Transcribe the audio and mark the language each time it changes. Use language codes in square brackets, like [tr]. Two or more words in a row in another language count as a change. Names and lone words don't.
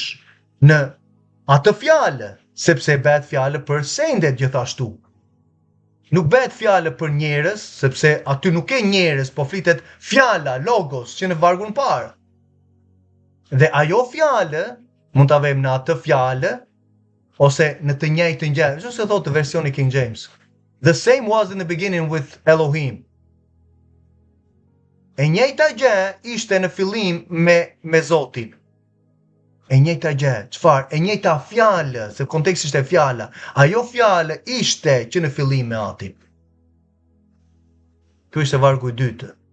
[sq] Në atë fjalë, sepse bëhet fjalë për sendet gjithashtu. Nuk bëhet fjalë për njerëz, sepse aty nuk ke njerëz, po flitet fjala, logos, që në vargun parë. Dhe ajo fjalë mund ta vëmë në atë fjalë ose në të njëjtën gjë. Ashtu se thotë versioni King James. [en] The same was in the beginning with Elohim. [sq] E njëjta gjë ishte në fillim me Zotin. E njëjta gjë, çfarë? E njëjta fjalë, se konteksti ishte fjala. Ajo fjalë ishte që në fillim me Atin. Ky ishte vargu i dytë.